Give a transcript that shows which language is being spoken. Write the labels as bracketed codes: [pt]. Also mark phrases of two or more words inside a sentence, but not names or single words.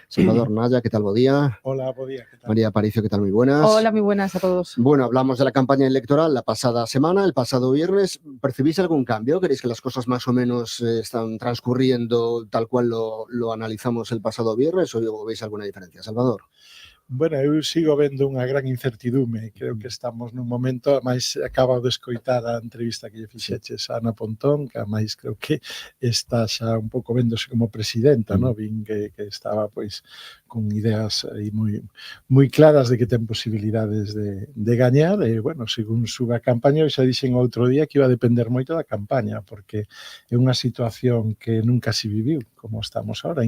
[es] Salvador Naya, ¿qué tal? [gl] Bo día. [es] Hola, [gl] bo día. [es] ¿Qué tal? María Aparicio, ¿qué tal? Muy buenas. Hola, muy buenas a todos. Bueno, hablamos de la campaña electoral la pasada semana, el pasado viernes. ¿Percibís algún cambio? ¿Queréis que las cosas más o menos están transcurriendo tal cual lo analizamos el pasado viernes o veis alguna diferencia? Salvador. [gl] Bueno, eu sigo vendo unha gran incertidume. Creo que estamos nun momento, máis acabo de escoitar a entrevista que lle fixeches a Ana Pontón, que máis creo que está xa un pouco vendose como presidenta, ¿no? Vin que estaba pois con ideas aí moi claras de que ten posibilidades de gañar e, bueno, según sube a campaña, eu xa dixen outro día que iba a depender moito da campaña, porque é unha situación que nunca se viviu como estamos ahora.